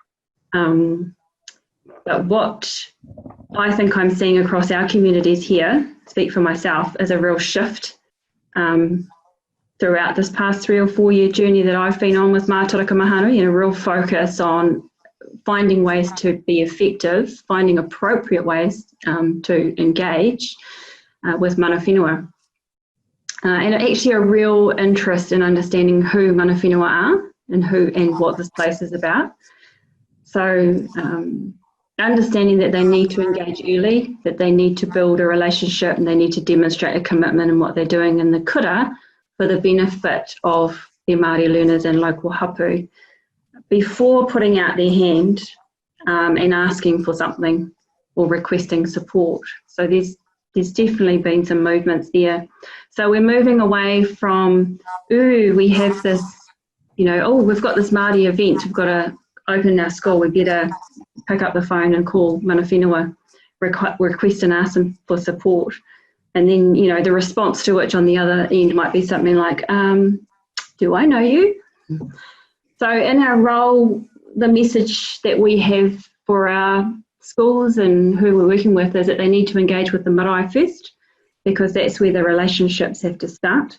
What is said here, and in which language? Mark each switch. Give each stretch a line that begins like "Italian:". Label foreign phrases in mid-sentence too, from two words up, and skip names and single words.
English: But what I think I'm seeing across our communities here, speak for myself, is a real shift throughout this past 3 or 4 year journey that I've been on with Mātaraka Mahanui, and a real focus on finding ways to be effective, finding appropriate ways to engage with
Māori: mana whenua.
English: And actually a real interest in understanding who
Māori: mana whenua
English: are and what this place is about. So understanding that they need to engage early, that they need to build a relationship and they need to demonstrate a commitment in what they're doing in the kura for the benefit of their Māori learners and local hapu before putting out their hand and asking for something or requesting support. So there's there's definitely been some movements there. So we're moving away from, ooh, we have this, you know, oh, we've got this Māori event, we've got to open our school, we better pick up the phone and call
Māori: mana whenua,
English: request and ask them for support. And then, you know, the response to which on the other end might be something like, do I know you? So in our role, the message that we have for our schools and who we're working with is that they need to engage with the marae first, because that's where the relationships have to start.